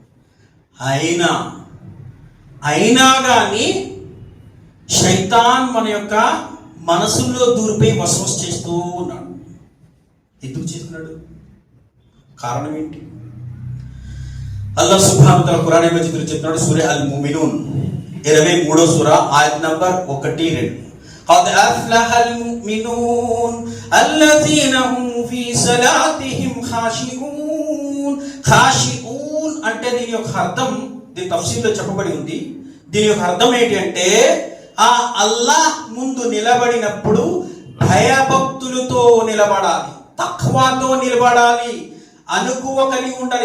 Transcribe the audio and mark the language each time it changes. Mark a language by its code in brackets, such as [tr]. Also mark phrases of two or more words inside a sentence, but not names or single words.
[te] అయినా కానీ శైతాన్ మన యొక్క మనసుల్లో దూరిపోయి వసవస చేస్తూ ఉన్నాడు. ఎందుకు చేస్తున్నాడు? కారణం ఏంటి? [ar] الله سبحانه وتعالى [te] ఖురాన్ మజీద్లో చెప్తున్నాడు. సూరా అల్ ముమినూన్ 23వ సూర ఆయత్ నంబర్ 1-2. [ar] قد أفلح المؤمنون الذين هم في صلاتهم خاشعون. [te] ఖాషిఊన్ అంటే దీని యొక్క అర్థం, దీని తఫ్సీర్లో చెప్పబడి ఉంది. దీని యొక్క అర్థం ఏంటి అంటే ఆ అల్లాహ్ ముందు నిలబడినప్పుడు భయభక్తులతో నిలబడాలి, తఖ్వాతో నిలబడాలి, అనుకువ కలిగి ఉండాలి.